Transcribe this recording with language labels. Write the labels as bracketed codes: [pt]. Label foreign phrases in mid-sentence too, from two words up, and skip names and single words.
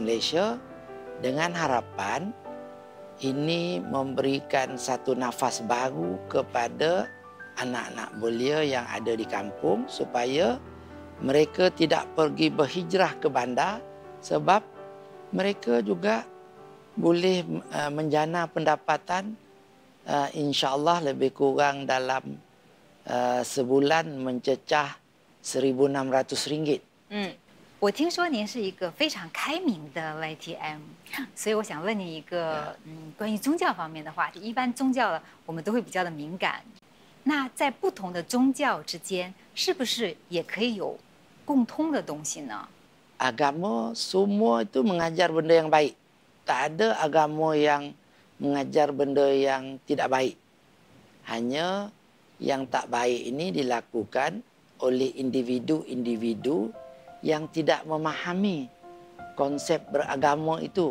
[ms] Malaysia, dengan harapan ini memberikan satu nafas baru kepada anak-anak belia yang ada di kampung supaya mereka tidak pergi berhijrah ke bandar, sebab mereka juga boleh menjana pendapatan [ar] إن شاء الله [ms] lebih kurang dalam sebulan mencecah RM1,600。 [zh] 我听说您是一个非常开明的 YTM， 所以我想问你一个关于宗教方面的话题。一般宗教我们都会比较的敏感，那在不同的宗教之间，是不是也可以有共通的东西呢？ [ms] Agama semua itu mengajar benda yang baik. Tak ada agama yang mengajar benda yang tidak baik. Hanya yang tak baik ini dilakukan oleh individu-individu yang tidak memahami konsep beragama itu.